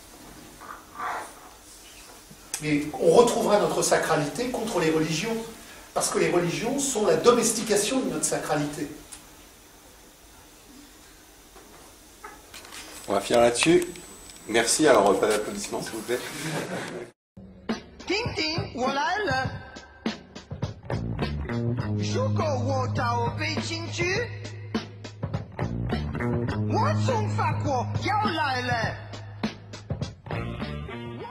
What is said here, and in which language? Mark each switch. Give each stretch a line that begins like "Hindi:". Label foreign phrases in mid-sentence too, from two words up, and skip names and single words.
French: Mais on retrouvera notre sacralité contre les religions, parce que les religions sont la domestication de notre sacralité. On va finir là-dessus. Merci, alors pas d'applaudissements s'il vous plaît.
Chinese: Ting ting,我来了。如果我到北京去，我从法国要来了。